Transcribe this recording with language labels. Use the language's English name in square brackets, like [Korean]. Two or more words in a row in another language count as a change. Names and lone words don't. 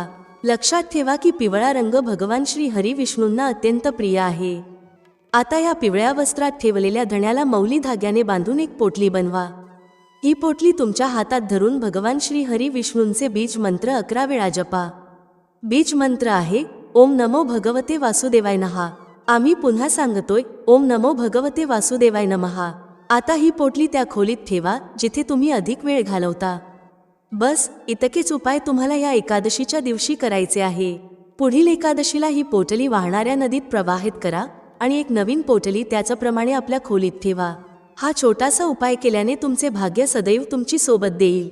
[Marathi] लक्षात ठेवा की पिवळा रंग भगवान श्री हरी विष्णूंना अत्यंत प्रिय आहे. आता या पिवळ्या वस्त्रात ठेवलेल्या धण्याला मौली धाग्याने बांधून एक पोटली बनवा. ही पोटली तुमच्या हातात धरून भगवान श्री हरी विष्णूंचे बीज मंत्र 11 वेळा जपा. बीज मंत्र आहे [Sanskrit] ओम नमो भगवते वासुदेवाय नमः. [Marathi] आम्ही पुन्हा सांगतोय [Sanskrit] ओम नमो भगवते वासुदेवाय नमः. [Marathi] आता ही पोटली त्या खोलीत ठेवा जिथे तुम्ही अधिक वेळ घालवता. बस इतकेच उपाय तुम्हाला या एकादशीच्या दिवशी करायचे आहे. पुढील एकादशीला ही पोटली वाहणाऱ्या नदीत प्रवाहित करा आणि एक नवीन पोटली त्याचप्रमाणे आपल्या खोलीत ठेवा. हा छोटासा उपाय केल्याने तुमचे भाग्य सदैव तुमची सोबत देईल.